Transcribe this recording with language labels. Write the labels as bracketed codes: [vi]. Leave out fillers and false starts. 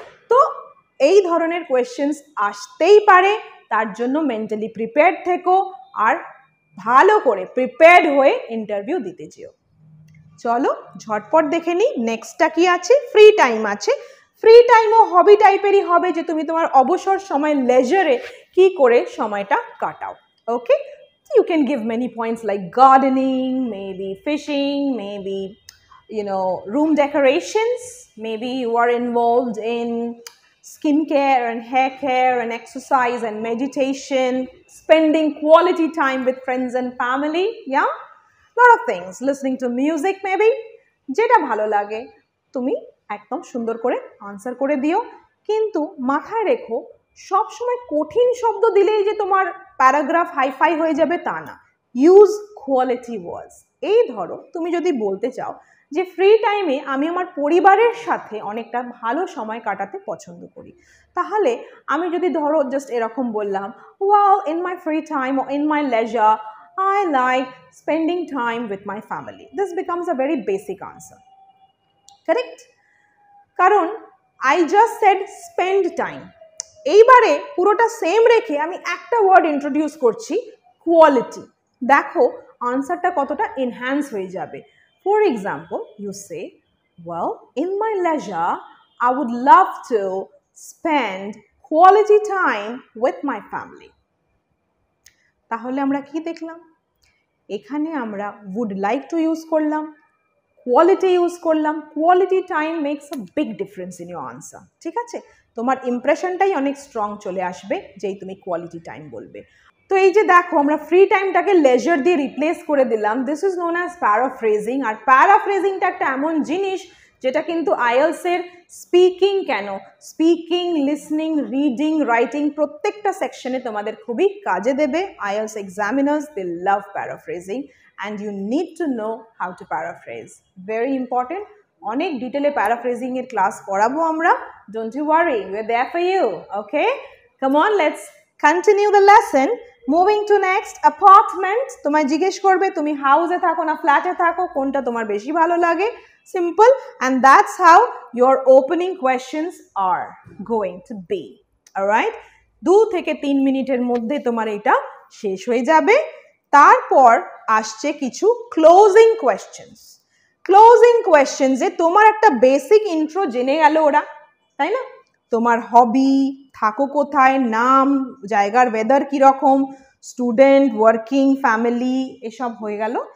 [bn] তো এই ধরনের কোয়েশ্চেন্স আসতেই পারে, তার জন্য মেন্টালি প্রিপেয়ার্ড থেকো আর ভালো করে প্রিপেয়ার্ড হয়ে ইন্টারভিউ দিতে যেও। চলো ঝটপট দেখে নিই নেক্সটটা কি আছে। ফ্রি টাইম আছে। ফ্রি টাইমও হবি টাইপেরই হবে, যে তুমি তোমার অবসর সময় লেজারে কি করে সময়টা কাটাও। [en] okay, you can give many points like gardening, maybe fishing, maybe room decorations, maybe you are involved in skincare and hair care and exercise and meditation, spending quality time with friends and family, yeah, lot of things, listening to music maybe, [bn] যেটা ভালো লাগে তুমি একদম সুন্দর করে answer করে দিও। কিন্তু মাথায় রেখো সব সময় কঠিন শব্দ দিলেই যে তোমার প্যারাগ্রাফ হাইফাই হয়ে যাবে তা না, [en] Use quality words. [bn] এই ধরো তুমি যদি বলতে চাও যে ফ্রি টাইমে আমি আমার পরিবারের সাথে অনেকটা ভালো সময় কাটাতে পছন্দ করি, তাহলে আমি যদি ধরো জাস্ট এরকম বললাম, [en] Well in my free time or in my leisure I like spending time with my family. [bn] This becomes a very basic answer. Correct? কারণ [en] I just said spend time. [bn] এইবারে পুরোটা সেম রেখে আমি একটা ওয়ার্ড ইন্ট্রোডিউস করছি, quality. দেখো আনসারটা কতটা এনহ্যান্স হয়ে যাবে। [en] For example you say, well in my leisure I would love to spend quality time with my family. [bn] তাহলে আমরা কি দেখলাম, এখানে আমরা [en] would like to [bn] ইউজ করলাম, কোয়ালিটি ইউজ করলাম। [en] Quality time makes a big difference in your answer. [bn] ঠিক আছে, তোমার ইমপ্রেশনটাই অনেক স্ট্রং চলে আসবে যেই তুমি কোয়ালিটি টাইম বলবে। তো এই যে দেখো আমরা ফ্রি টাইমটাকে লেজার দিয়ে রিপ্লেস করে দিলাম, [en] This is known as paraphrasing. [bn] আর প্যারাফ্রেজিংটা একটা এমন জিনিস যেটা কিন্তু আইএলসের স্পিকিং কেন, স্পিকিং, লিসনিং, রিডিং, রাইটিং প্রত্যেকটা সেকশনে তোমাদের খুবই কাজে দেবে। [en] IELTS examiners they love paraphrasing and you need to know how to paraphrase. Very important. [bn] অনেক ডিটেলে প্যারাফ্রেজিং এর ক্লাস করাবো আমরা, [en] don't you worry, we're there for you. Okay, come on, let's continue the lesson. Moving to next, apartment. [bn] তোমায় জিজ্ঞেস করবে তুমি হাউসে থাকো না ফ্ল্যাটে থাকো, কোনটা তোমার বেশি ভালো লাগে। [en] Simple, and that's how your opening questions are going to be. [bn] Alright, 2 থেকে 3 মিনিটের মধ্যে তোমার এটা শেষ হয়ে যাবে। তারপর আসছে কিছু ক্লোজিং কোয়েশ্চেন্স। ক্লোজিং কোয়েশ্চেন্সে তোমার একটা বেসিক ইন্ট্রো জেনে গেল ওরা, তাই না? তোমার হবি, থাকো কোথায়, নাম, জায়গার ওয়েদার কীরকম, স্টুডেন্ট, ওয়ার্কিং, ফ্যামিলি, এসব হয়ে গেল।